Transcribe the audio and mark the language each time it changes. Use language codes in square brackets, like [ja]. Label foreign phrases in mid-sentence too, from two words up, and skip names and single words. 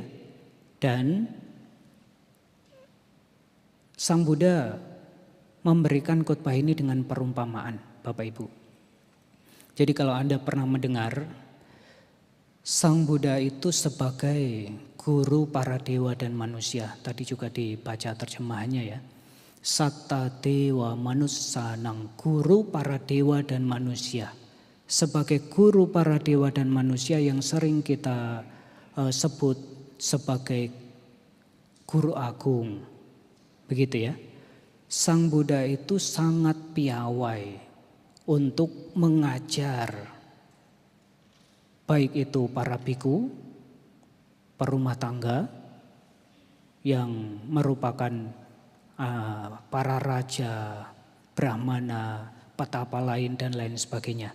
[id] Dan Sang Buddha memberikan khotbah ini dengan perumpamaan, Bapak Ibu. Jadi kalau Anda pernah mendengar, Sang Buddha itu sebagai guru para dewa dan manusia. Tadi juga dibaca terjemahannya ya. [pi] Satta dewa manussanang, [id] guru para dewa dan manusia. Sebagai guru para dewa dan manusia yang sering kita sebut sebagai guru agung. Begitu ya. Sang Buddha itu sangat piawai untuk mengajar, baik itu para biku, perumah tangga yang merupakan para raja, brahmana, petapa lain dan lain sebagainya.